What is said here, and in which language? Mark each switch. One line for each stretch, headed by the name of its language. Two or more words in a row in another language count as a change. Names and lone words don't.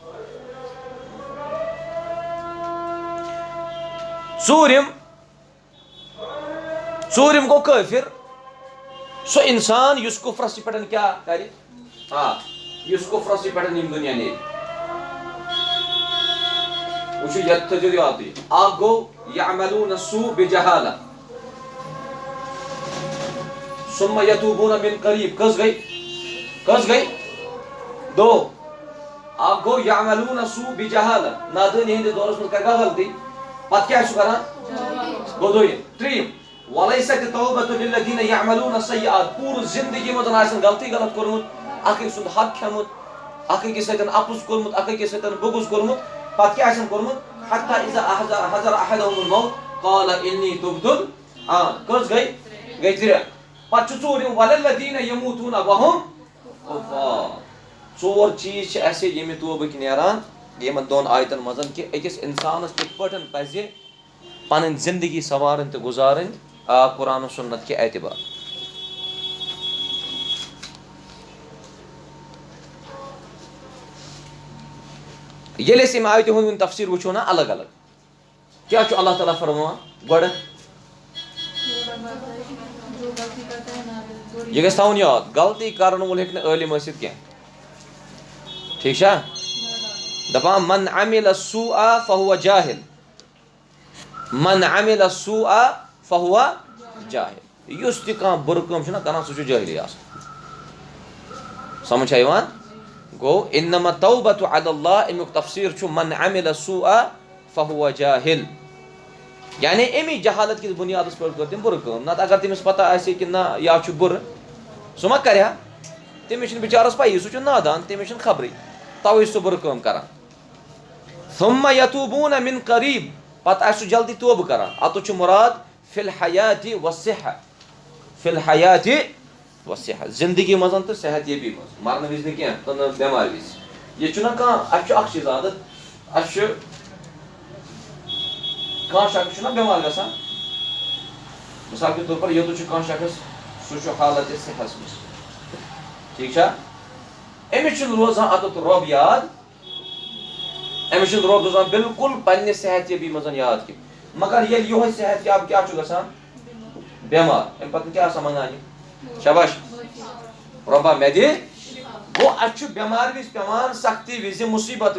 Kashmiri: ژوٗرِم گوٚو کٲفِر سُہ اِنسان یُس کُفرس پٮ۪ٹھ کیٛاہ کرِ یُس کُفرس پٮ۪ٹھ ییٚمہِ دُنیا نیرِ. وٕچھِو یتھ تھٲیزیو یادٕے اکھ گوٚو
Arabic: یعملون السوء بجہالہ ثم یتوبون من قریب.
Kashmiri: کٔژ گٔے 2. اکھ گوٚو
Arabic: یعملون السوء بجہالہ
Kashmiri: نادٲنی ہٕنٛدِس دورس منٛز کرِ کانٛہہ غلطی پتہٕ کیٛاہ چھُ کران گوٚو ترٛیٚیِم
Arabic: وَلَيْسَتِ التَّوْبَةُ لِلَّذِينَ يَعْمَلُونَ السَّيِّئَاتِ
Kashmiri: پوٗرٕ زِندگی منٛز آسن غلط کوٚرمُت اکھ أکۍ سُنٛد حق کھیوٚمُت اکھ أکِس سۭتۍ اَپُز کوٚرمُت اکھ أکِس سۭتۍ بغض کوٚرمُت پتہٕ کیٛاہ آسن کوٚرمُت
Arabic: حتى إذا حضر أحدهم الموت قال إني تبت الآن
Kashmiri: کٔژ گٔے ترٛےٚ پتہٕ چھُ ژوٗرِم
Arabic: وَلِلَّذِينَ يَمُوتُونَ وَهُمْ كُفَّارٌ
Kashmiri: ژور چیٖز چھِ اَسہِ ییٚمہِ توبٕکۍ نیران یِمن دۄن آیتن منٛز کہِ أکِس اِنسانس کِتھ پٲٹھۍ پَزِ پنٕنۍ زندگی سنوارٕنۍ تہٕ گُزارٕنۍ قرآن و سُنت کہِ اعتبار ییٚلہِ أسۍ اَمہِ آیتہِ ہُنٛد تفسیٖر وٕچھو نا الگ الگ کیٛاہ چھُ اللہ تعالیٰ فرماوان گۄڈٕ یہِ گژھِ تھاوُن یاد غلطی کرن وول ہیٚکہِ نہٕ عٲلِم ٲسِتھ کینٛہہ ٹھیٖک چھا دپان
Arabic: من عمل سوءا فهو جاہل من عمل سوءا فهو جاہل
Kashmiri: یُس تہِ کانٛہہ بُرٕ کٲم چھُنہ کران سُہ چھُ جٲہلٕے آسان سمجھ چھا یِوان گوٚو
Arabic: انما التوبة علی اللہ
Kashmiri: امیُک تفسیٖر چھُ
Arabic: من عمل سوءا فهو جاہل
Kashmiri: یعنی امی جہالت کِس بُنیادس پٮ۪ٹھ کٔر تٔمۍ بُرٕ کٲم نتہٕ اگر تٔمِس پتہ آسہِ کہِ نہ یا چھُ بُرٕ سُہ ما کرِ ہا تٔمِس چھُنہٕ بِچارس پَیی سُہ چھُ نادان تٔمِس چھُنہٕ خبرٕے تَوے چھُ سُہ بُرٕ کٲم کران
Arabic: ثم یتوبون من قریب
Kashmiri: پتہٕ آسہِ سُہ جلدی توبہٕ کران اتُتھ چھُ مُراد
Arabic: فی الحیاتِ والصحہ فی الحیاتِ والصحہ
Kashmiri: زندگی منٛز تہٕ صحت یٲبی منٛز مرنہٕ وِزِ نہٕ کینٛہہ تہٕ نہٕ بٮ۪مارِ وِزِ ییٚتہِ چھُنہ کانٛہہ اَسہِ چھُ اکھ چیٖز عادت اَسہِ چھُ کانٛہہ شخص چھُنہ بٮ۪مار گژھان
Urdu: مِثال کے طور پر
Kashmiri: یوٚتَتھ چھُ کانٛہہ شخص سُہ چھُ حالتِ صحتَس منٛز ٹھیٖک چھا أمِس چھُنہٕ روزان اتُتھ رۄب یاد أمِس چھُنہٕ رۄب روزان بِلکُل پننہِ صحت یٲبی منٛز یاد کینٛہہ مگر ییٚلہِ یِہوے صحت یاب کیٛاہ چھُ گژھان بٮ۪مار اَمہِ پتہٕ کیٛاہ آسان منگان یہِ شاباش رۄبا مےٚ دِ گوٚو اَسہِ چھُ بٮ۪مارِ وِزِ پٮ۪وان سختی وِزِ مُصیٖبت